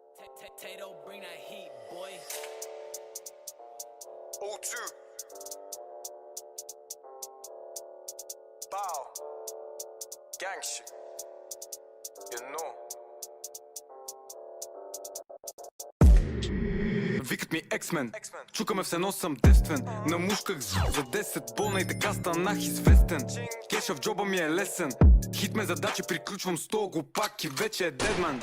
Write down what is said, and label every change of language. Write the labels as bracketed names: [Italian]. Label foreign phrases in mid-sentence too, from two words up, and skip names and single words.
[English] Tato, bring that heat, boy. O2 Bow Gang shit. You know. [Bulgarian] Викат ми X-Men, чукаме все едно съм девствен. Намушках за 10 бона и така станах известен. Кеша в джоба ми е лесен. Хит ме задачи, приключвам 100 глупак и вече е дедман.